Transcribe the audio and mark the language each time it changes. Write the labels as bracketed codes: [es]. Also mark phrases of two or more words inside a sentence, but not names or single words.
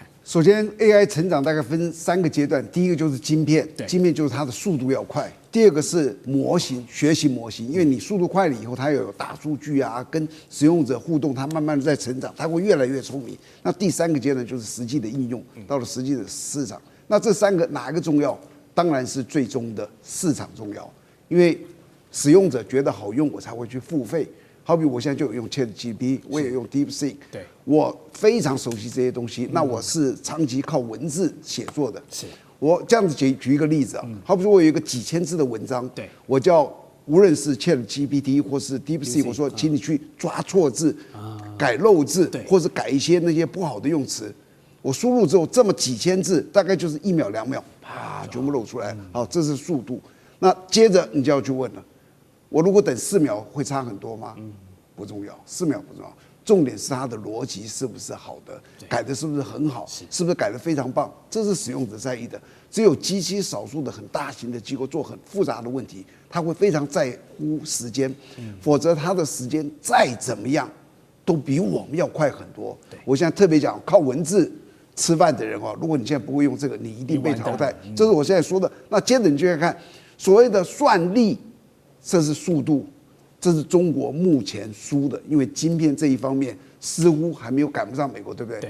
[zh] 首先 ，AI 成長大概分3個階段，第一個就是晶片，晶片就是它的速度要快；第二個是模型，學習模型，因為你速度快了以後，它有大數據啊，跟使用者互動，它慢慢的在成長，它會越來越聰明。那第3個階段就是實際的應用，到了實際的市場。那這3個哪一個重要？當然是最終的市場重要，因為使用者覺得好用，我才會去付費。好比我現在就有用 ChatGPT，我也用 DeepSeek， 對，我非常熟悉這些東西。那我是長期靠文字寫作的，是我這樣子舉一個例子啊，好比說我有一個幾千字的文章，對，我叫無論是 ChatGPT 或是 DeepSeek， 我說請你去抓錯字、改漏字，或是改一些那些不好的用詞。我輸入之後，這麼幾千字，大概就是1秒2秒，啪，全部露出來。好，這是速度。那接着你就要去問了。我如果等4秒會差很多嗎？不重要，4秒不重要，重點是它的邏輯是不是好的，改的是不是很好，是不是改得非常棒，這是使用者在意的。只有極其少數的很大型的機構做很複雜的問題，他會非常在乎時間，否則他的時間再怎麼樣都比我們要快很多。我現在特別講靠文字吃飯的人哦，如果你現在不會用這個，你一定被淘汰。這是我現在說的。那接着你就要看所謂的算力。這是速度，這是中國目前輸的，因為晶片這一方面似乎還沒有趕不上美國，對不對？對。